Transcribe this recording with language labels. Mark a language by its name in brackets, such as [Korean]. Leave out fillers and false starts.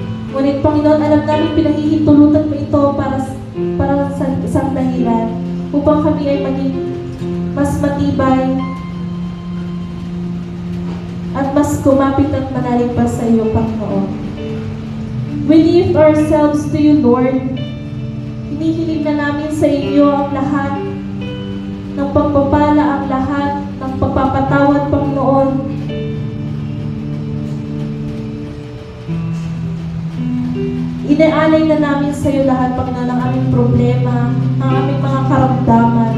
[Filipino] Ngunit, Panginoon, alam namin pinahihintulutan mo ito para sa isang dahilan upang kami ay maging mas matibay at mas kumapit at manalig pa sa iyo, Panginoon. [English] We lift ourselves to you, Lord. [Filipino] Hinihiling na namin sa iyo ang lahat ng pagpapala, ang lahat ng pagpapatawad, Panginoon. Inaalay na namin sa iyo lahat, Panginoon, ang aming problema, ang aming mga karamdaman.